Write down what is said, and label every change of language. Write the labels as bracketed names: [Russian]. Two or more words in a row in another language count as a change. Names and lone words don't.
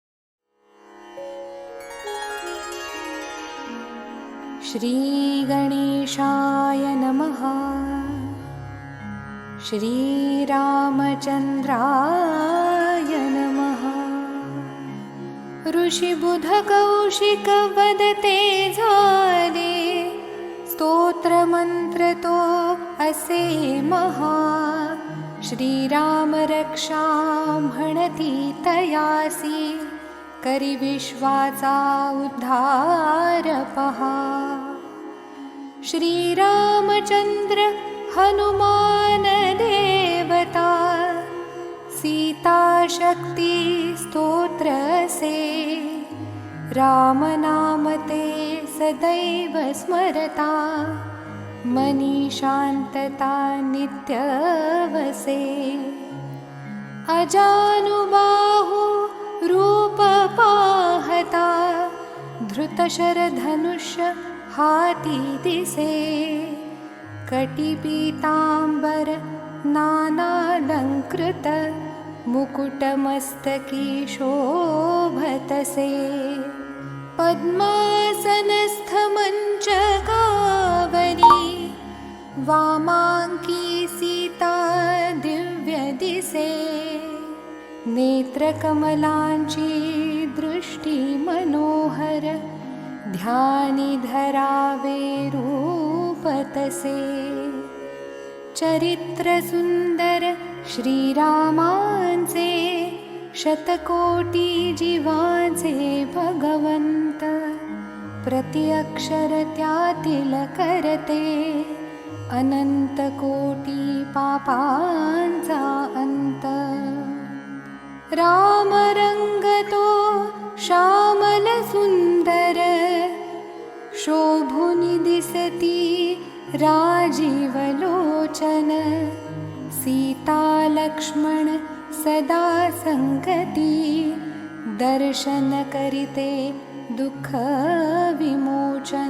[Sanskrit] श्रीगणेशाय नमः। श्रीरामचन्द्राय नमः। [Marathi] ऋषिबुधकौशिक वदते झाले, स्तोत्रमंत्र तो असे महा। श्रीराम रक्षा म्हणती तयासी, करी विश्वाचा उद्धार पहा। श्रीरामचंद्र हनुमान देवता, सीता शक्ती स्तोत्र से। राम नाम ते सदैव स्मरता, मनी शांतता नित्य वसे। अजानुबाहु रूप पाहता, धृतशरधनुष्य हाती दिसे। कटिपीतांबर नानालंकृत, मुकुटमस्तकी शोभतसे। पद्मासनस्थ मंचकावरी, वामांकी सीता दिव्य दिसे। नेत्रकमलांची दृष्टी मनोहर, ध्यानी धरावे रूप तसे। चरित्र सुंदर श्रीरामांचे, शतकोटी जीवांचे भगवंत। प्रति अक्षर त्यातील करते, अनंत कोटी पापांचा अंत। राम रंग तो श्यामल सुंदर, शोभुनि दिसती राजीव लोचन। सीता लक्ष्मण सदा संगती, दर्शन करिते दुःख विमोचन।